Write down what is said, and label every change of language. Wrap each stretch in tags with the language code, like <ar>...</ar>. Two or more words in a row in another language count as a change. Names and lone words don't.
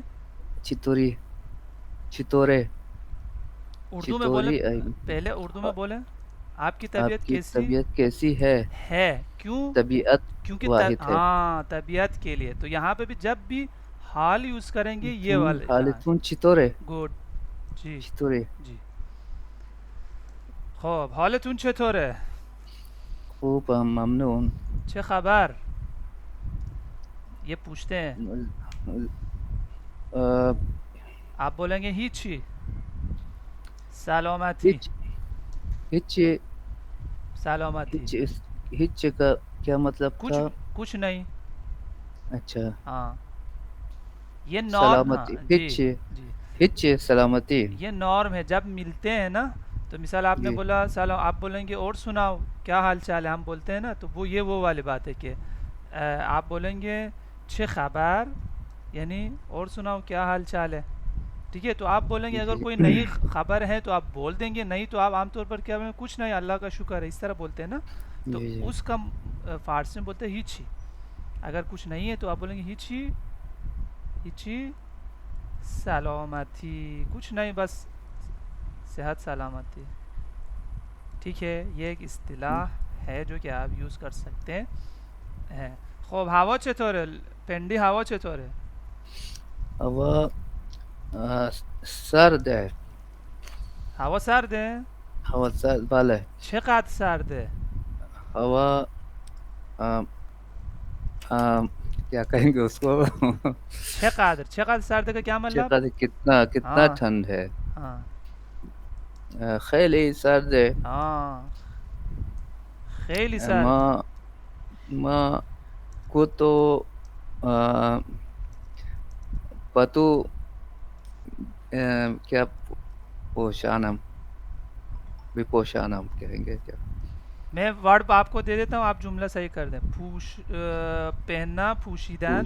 <fa>چطوری چطورے</fa> <ur>اردو میں بولیں،</ur> <fa>چطوری.</fa> <ur>پہلے اردو میں بولیں. آپ کی آپ طبیعت کی کیسی طبیعت کیسی ہے. ہے؟ کیوں؟ طبیعت کیونکہ واحد ہے. ہاں طبیعت کے لیے، تو یہاں پہ بھی جب بھی حال یوز کریں گے یہ والے. ہاں</ur> <fa>حالتون چطوره</fa> <ur>گڈ. جی</ur> <fa>چطوری. جی. خب حالتون چطوره؟ خوب ممنون. چه خبر؟</fa> <ur>یہ پوچھتے ہیں. آه، آپ بولیں گے</ur> <fa>ہیچی، سلامتی. هیچ هیچ سلامتی هیچ هیچ</fa> <ur>کا کیا مطلب کچھ تھا؟ کچھ نہیں. اچھا ہاں یہ نارم، ہاں سلامتی. جی هیچ جی.</ur> <fa>هیچ سلامتی.</fa> <ur>یہ نارم ہے جب ملتے ہیں نا. تو مثال آپ نے جی بولا سلام، آپ بولیں گے اور سناؤ کیا حال چال ہے، ہم بولتے ہیں نا، تو وہ یہ وہ والی بات ہے کہ آپ بولیں گے</ur> <fa>چھ خبر،</fa> <ur>یعنی اور سناؤ کیا حال چال ہے. ٹھیک ہے، تو آپ بولیں گے اگر جی کوئی نئی خبر ہے تو آپ بول دیں گے، نہیں تو آپ عام طور پر کیا بولیں؟ کچھ نہیں، اللہ کا شکر ہے، اس طرح بولتے ہیں نا. تو جی جی اس کا فارسی میں بولتے ہیں ہیچی. اگر کچھ نہیں ہے تو آپ بولیں گے</ur> <fa>ہیچی، ہیچی سلامتی،</fa> <ur>کچھ نہیں بس صحت سلامتی. ٹھیک ہے، یہ ایک اصطلاح ہے جو کہ آپ یوز کر سکتے ہیں.</ur> <fa>خب هوا چطوره؟ پنڈی هوا چطوره؟ هوا سرد ہے. هوا سرده؟ هوا سرد بله. چقدر سرده؟</fa> <ur>هوا آم، کیا کہیں گے اس کو؟</ur> <fa>چقدر سرده</fa> <ur>کا کیا مطلب؟ چقدر کتنا ہاں ٹھنڈ ہے. ہاں</ur> <fa>خیلی سرد ہے. ہاں خیلی سرد.</fa> <ur>ما کو تو پتو کیا پوشانم بھی پوشانم کہیں گے کیا؟ میں ورڈ آپ کو دے دیتا ہوں، آپ جملہ صحیح کر دیں. پہننا، پوشیدن،</ur>